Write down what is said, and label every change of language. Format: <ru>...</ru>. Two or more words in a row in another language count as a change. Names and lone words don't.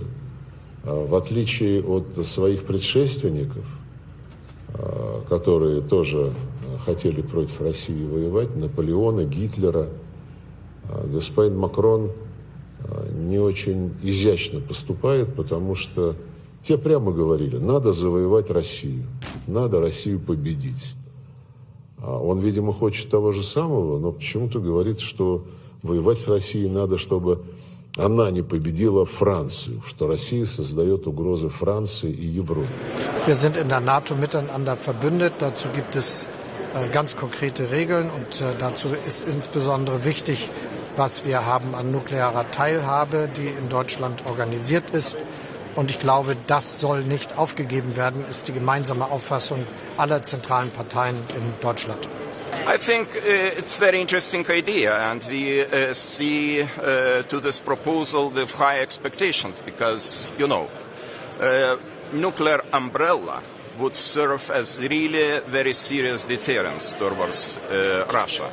<ru>В отличие от своих предшественников, которые тоже хотели против России воевать, Наполеона, Гитлера, господин Макрон не очень изящно поступает, потому что те прямо говорили, надо завоевать Россию, надо Россию победить. Он, видимо, хочет того же самого, но почему-то говорит, что воевать с Россией надо, чтобы она не победила Францию, что Россия создает угрозы Франции и Европе.</ru> <de>Wir sind in der NATO miteinander verbündet. Dazu gibt es ganz konkrete Regeln und dazu ist insbesondere wichtig, was wir haben an nuklearer Teilhabe, die in Deutschland organisiert ist. Und ich glaube, das soll nicht aufgegeben werden, ist die gemeinsame Auffassung aller zentralen Parteien in Deutschland.</de> <en>I think it's a very interesting idea, and we see to this proposal with high expectations because, you know, nuclear umbrella would serve as really very serious deterrence towards Russia.</en>